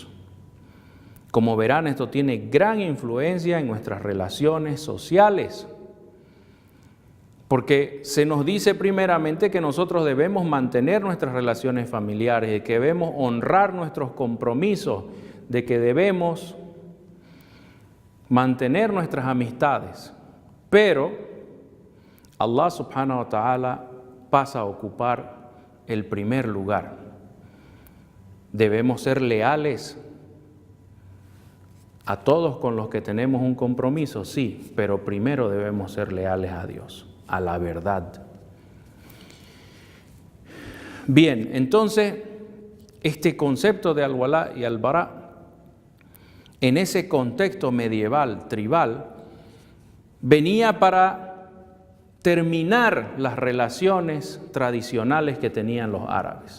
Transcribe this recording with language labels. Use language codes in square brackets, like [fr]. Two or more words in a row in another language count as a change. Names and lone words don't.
[es] Como verán, esto tiene gran influencia en nuestras relaciones sociales, porque se nos dice primeramente que nosotros debemos mantener nuestras relaciones familiares, de que debemos honrar nuestros compromisos, de que debemos mantener nuestras amistades. Pero Allah [ar] سبحانه وتعالى [es] pasa a ocupar el primer lugar. Debemos ser leales a todos con los que tenemos un compromiso, sí, pero primero debemos ser leales a Dios, a la verdad. Bien, entonces, este concepto de al-Walá y al-Bará, en ese contexto medieval, tribal, venía para terminar las relaciones tradicionales que tenían los árabes.